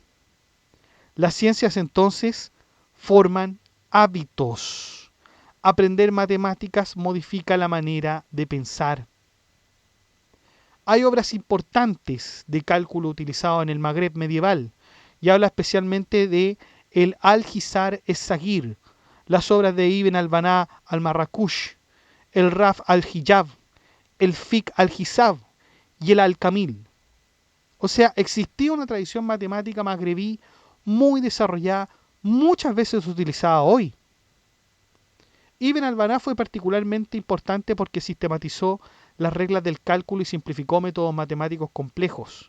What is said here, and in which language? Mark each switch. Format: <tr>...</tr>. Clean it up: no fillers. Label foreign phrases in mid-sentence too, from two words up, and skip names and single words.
<es>Las ciencias entonces forman hábitos. Aprender matemáticas modifica la manera de pensar. Hay obras importantes de cálculo utilizado en el Magreb medieval, y habla especialmente de el Al-Hizar es-Saghir, las obras de Ibn al-Bana al-Marrakush, el Raf al-Hijab, el Fiqh al-Hisab y el Al-Kamil. O sea, existía una tradición matemática magrebí muy desarrollada, muchas veces utilizada hoy. Ibn al-Bana fue particularmente importante porque sistematizó las reglas del cálculo y simplificó métodos matemáticos complejos.</es>